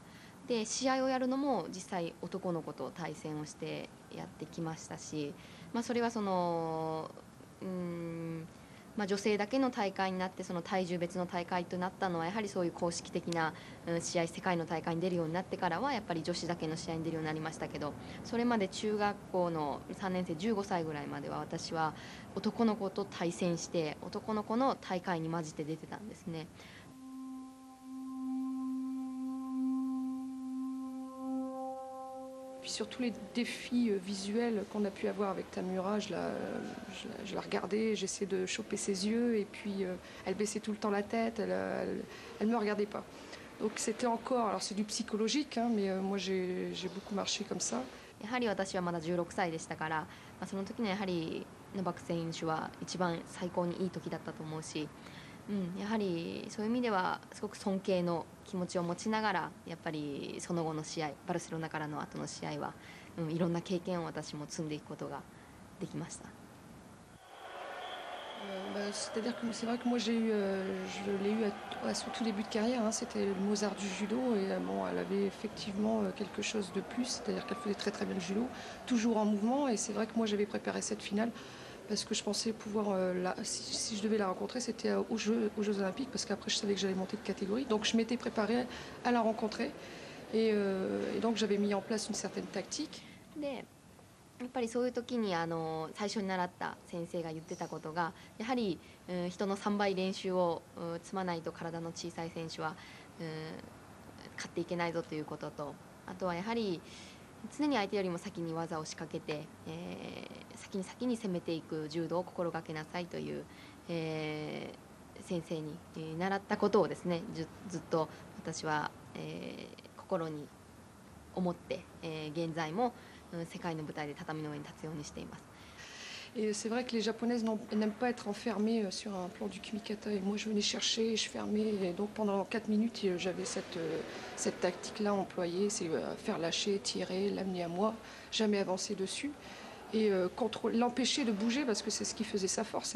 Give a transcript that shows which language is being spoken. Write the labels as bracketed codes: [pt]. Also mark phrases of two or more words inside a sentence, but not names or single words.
[ja] で試合をやるのも実際男の子と対戦をしてやってきましたし、それはその女性だけの大会になって、その体重別の大会となったのはやはりそういう公式的な試合、世界の大会に出るようになってからはやっぱり女子だけの試合に出るようになりましたけど、それまで中学校の3年生15歳ぐらいまでは私は男の子と対戦して男の子の大会に混じって出てたんですね。 [fr] Puis surtout les défis visuels qu'on a pu avoir avec Tamura, je la regardais, j'essayais de choper ses yeux et puis elle baissait tout le temps la tête, elle me regardait pas. Donc c'était encore, alors c'est du psychologique, hein, mais moi j'ai beaucoup marché comme ça. [ja] やはり私はまだ16歳でしたから、その時にやはりノバク選手は一番最高にいい時だったと思うし、やはりそういう意味ではすごく尊敬の気持ちを持ちながら、やっぱりその後の試合、バルセロナからの後の試合は、いろんな経験を私も積んでいくことができました。 [fr] C'est-à-dire que c'est vrai que moi je l'ai eu à son tout début de carrière, hein, c'était le Mozart du judo et bon, elle avait effectivement quelque chose de plus, c'est-à-dire qu'elle faisait très très bien le judo, toujours en mouvement et c'est vrai que moi j'avais préparé cette finale parce que je pensais pouvoir, si je devais la rencontrer, c'était aux Jeux Olympiques parce qu'après je savais que j'allais monter de catégorie, donc je m'étais préparée à la rencontrer et donc j'avais mis en place une certaine tactique. [ja] やっぱりそういう時に最初に習った先生が言ってたことがやはり、人の3倍練習を積まないと体の小さい選手は、勝っていけないぞということと、あとはやはり常に相手よりも先に技を仕掛けて、先に攻めていく柔道を心がけなさいという、先生に習ったことをですねずっと私は、心に思って、現在も世界の舞台で畳の上に立つようにしています。 [fr] Et c'est vrai que les Japonaises n'aiment pas être enfermées sur un plan du kumikata. Et moi, je venais chercher, je fermais. Et donc, pendant 4 minutes, j'avais cette tactique-là employée. C'est faire lâcher, tirer, l'amener à moi, jamais avancer dessus. Et l'empêcher de bouger, parce que c'est ce qui faisait sa force.